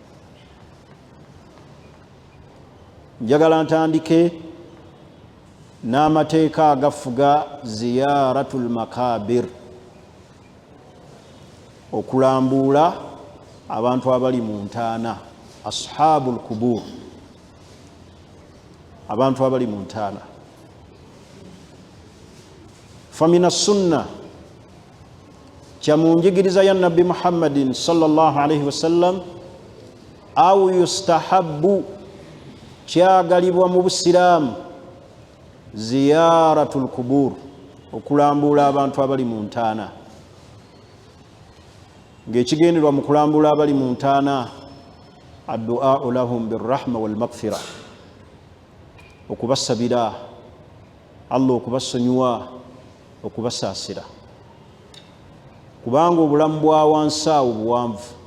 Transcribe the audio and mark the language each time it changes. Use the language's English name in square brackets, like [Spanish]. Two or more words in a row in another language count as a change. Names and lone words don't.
[Ganda] Njagala ntandike n'amateeka agafuga [Arabic] زيارة المقابر, [Ganda] okulambuula abantu abali mu ntaana, [Arabic] أصحاب القبور, [Ganda] abantu abali mu ntaana. [Arabic] فمن السنة, [Ganda] kya mu njigiriza ya Nabbi [Arabic] Muhammadin صلى الله عليه وسلم أو يستحب, [Ganda] kyagalibwa mu busiraamu, [Arabic] زيارة القبور, [Ganda] okulambuula abantu abali mu ntaana. Ng'ekigenderwa mu kulambuula abali mu ntaana, [Arabic] الدعاء لهم بالرحمة والمغفرة, [Ganda] okubasabira Allah, okubasonyiwa, okubasaasira, kubanga obulamu bwa wansi awo buwanvu.